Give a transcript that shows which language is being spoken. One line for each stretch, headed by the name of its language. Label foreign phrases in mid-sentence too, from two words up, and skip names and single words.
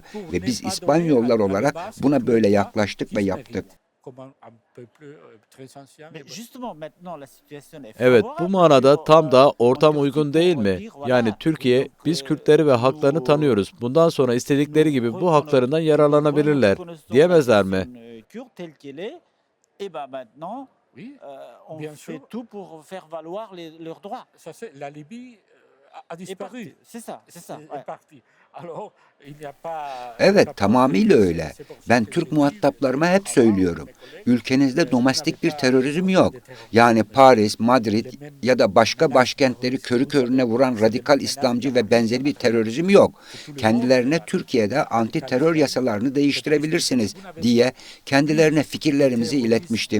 Turkish: Ve biz İspanyollar olarak buna böyle yaklaştık ve yaptık. Evet, bu manada tam da ortam uygun değil mi? Yani Türkiye, biz Kürtleri ve haklarını tanıyoruz. Bundan sonra istedikleri gibi bu haklarından yararlanabilirler, diyemezler mi?
French: Oui, bien sûr. Ça, c'est la Libye a disparu. Est parti. Alors, il n'y a pas...
Turkish: Evet, tamamıyla öyle. Ben Türk muhataplarıma hep söylüyorum. Ülkenizde domestik bir terörizm yok. Yani Paris, Madrid ya da başka başkentleri körü körüne vuran radikal İslamcı ve benzeri bir terörizm yok. Kendilerine Türkiye'de anti terör yasalarını değiştirebilirsiniz diye kendilerine fikirlerimizi iletmiştim.